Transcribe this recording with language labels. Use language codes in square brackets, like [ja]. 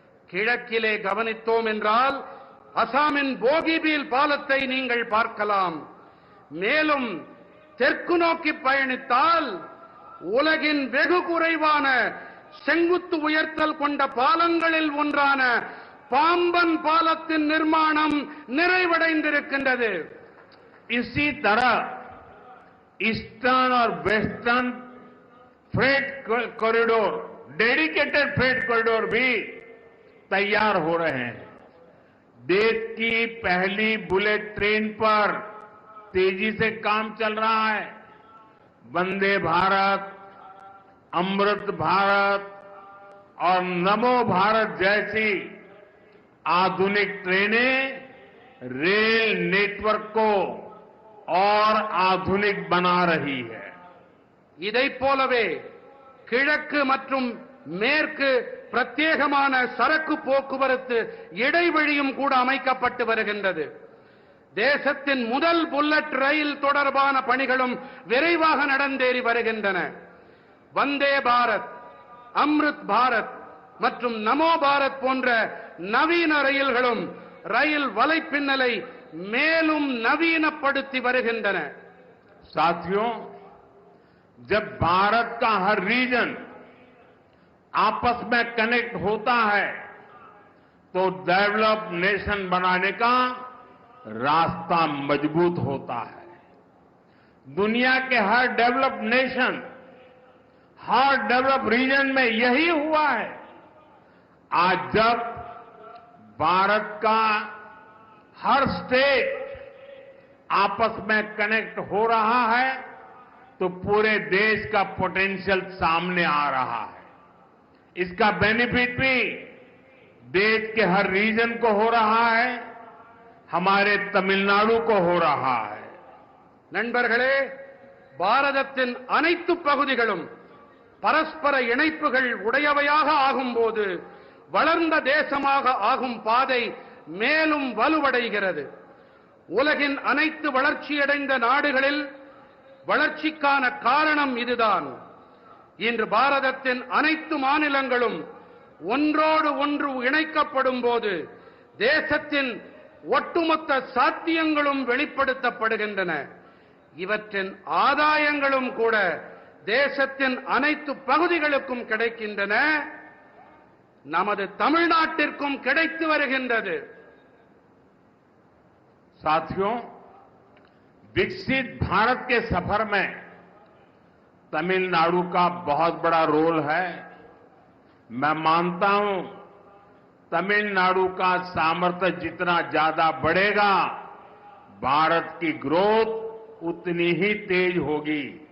[ta] கிழக்கிலே கவனித்தோம் என்றால் அசாமின் போகிபீல் பாலத்தை நீங்கள் பார்க்கலாம். மேலும் தெற்கு நோக்கி பயணித்தால் உலகின் வெகு குறைவான செங்குத்து உயர்த்தல் கொண்ட பாலங்களில் ஒன்றான பாம்பன் பாலத்தின் நிர்மாணம் நிறைவடைந்திருக்கின்றது. [hi] इसी तरह ईस्टर्न और western freight corridor, [en] dedicated freight corridor [hi] भी तैयार हो रहे हैं. देश की पहली बुलेट ट्रेन पर तेजी से काम चल रहा है. वंदे भारत, अमृत भारत और नमो भारत जैसी आधुनिक ट्रेनें रेल नेटवर्क को और आधुनिक बना रही है. [ta] இதைப் போலவே கிழக்கு மற்றும் மேற்கு பிரத்யேகமான சரக்கு போக்குவரத்து இடைவழியும் கூட அமைக்கப்பட்டு வருகின்றது. தேசத்தின் முதல் புல்லட் ரயில் தொடர்பான பணிகளும் விரைவாக நடந்தேறி வருகின்றன. வந்தே பாரத், அம்ருத் பாரத் மற்றும் நமோ பாரத் போன்ற நவீன ரயில்களும் ரயில் வலைப்பின்னலை மேலும் நவீனப்படுத்தி வருகின்றன. [hi] साथियों, जब भारत का हर रीजन आपस में कनेक्ट होता है तो [en] develop nation [hi] बनाने का रास्ता मजबूत होता है. दुनिया के हर [en] develop nation, [hi] हर [en] develop region [hi] में यही हुआ है. आज जब भारत का हर स्टेट आपस में कनेक्ट हो रहा है तो पूरे देश का पोटेंशियल सामने आ रहा है। इसका बेनिफिट भी देश के हर रीजन को हो रहा है, हमारे तमिलनाडु को हो रहा है। [ta] நண்பர்களே, பாரதத்தின் அனைத்து பகுதிகளும் பரஸ்பர இணைப்புகள் உடையவையாக ஆகும்போது வளர்ந்த தேசமாக ஆகும் பாதை மேலும் வலுவடைகிறது. உலகின் அனைத்து வளர்ச்சியடைந்த நாடுகளில் வளர்ச்சிக்கான காரணம் இதுதான். இன்று பாரதத்தின் அனைத்து மாநிலங்களும் ஒன்றோடு ஒன்று இணைக்கப்படும் போது தேசத்தின் ஒட்டுமொத்த சாத்தியங்களும் வெளிப்படுத்தப்படுகின்றன. இவற்றின் ஆதாயங்களும் கூட தேசத்தின் அனைத்து பகுதிகளுக்கும் கிடைக்கின்றன. நமது தமிழ்நாட்டிற்கும் கிடைத்து வருகின்றது. [hi] साथियों, विकसित भारत के सफर में तमिलनाडु का बहुत बड़ा रोल है। मैं मानता हूं, तमिलनाडु का सामर्थ्य जितना ज्यादा बढ़ेगा, भारत की ग्रोथ उतनी ही तेज होगी।